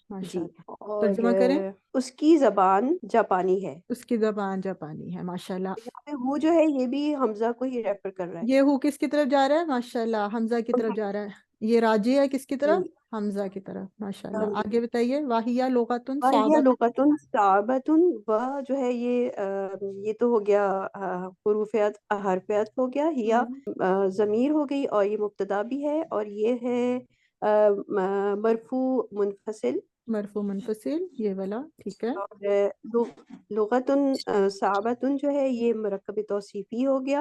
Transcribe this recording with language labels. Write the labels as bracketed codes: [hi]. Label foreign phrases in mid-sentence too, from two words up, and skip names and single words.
[ur] جی, ماشاءاللہ. اور ترجمہ کریں. اس کی زبان جاپانی ہے. اس کی زبان جاپانی ہے، ماشاءاللہ. یہاں پہ وہ جو ہے یہ بھی حمزہ کو ہی ریفر کر رہا ہے. یہ ہو کس کی طرف جا رہا ہے? ماشاءاللہ، حمزہ کی طرف جا رہا ہے. یہ راجع ہے کس کی طرف? جی, حمزہ کی طرف، ماشاءاللہ. حمزہ. آگے بتائیے. [ar] وهي لغة وهي ثابت. لغة ثابتة, [ur] وہ جو ہے یہ تو ہو گیا حرفیت ہو گیا. [ar] هي हम्म, [ur] ضمیر ہو گئی، اور یہ مبتدا بھی ہے، اور یہ ہے مرفوع منفصل. مرفوع منفصل، یہ والا ٹھیک ہے. اور [ar] لغة ثابتة [ur] جو ہے یہ مرکب توصیفی ہو گیا,